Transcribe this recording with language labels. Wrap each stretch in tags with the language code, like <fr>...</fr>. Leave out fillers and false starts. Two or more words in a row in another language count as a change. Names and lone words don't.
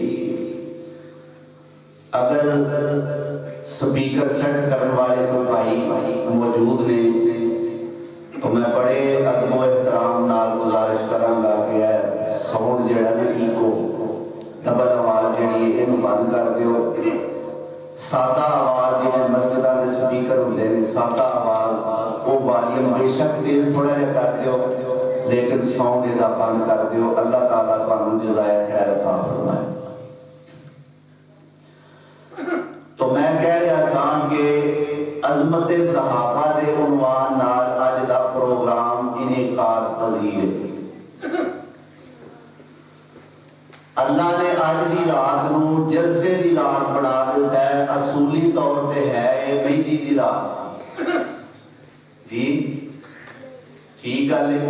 <pa>اگر سپیکر سیٹ کرنے والے کوئی بھائی موجود نے تو میں بڑے ادب و احترام نال گزارش کراں گا کہ ساؤنڈ جڑا نا ایکو ڈبل آواز جڑی ہے اینو بند کر دیو. سادہ آواز جڑے مسجداں دے سپیکر ہوندے نے سادہ آواز وہ والیوم بے شک تیز تھوڑا جہا کر دیو لیکن ساؤنڈ دا بند کر دیو. اللہ تعالیٰ تانوں جزائے خیر عطا فرمائے.</pa> <ur>تو میں کہہ رہا تھا کہ</ur> <pa>عظمت صحابہ دے عنوان نال اج دا پروگرام انعقاد پذیر. اللہ نے آج دی رات نو جلسے دی رات بنا دیتا ہے. اصولی طور پہ ہے مہندی دی رات جی ٹھیک گل ہے.</pa>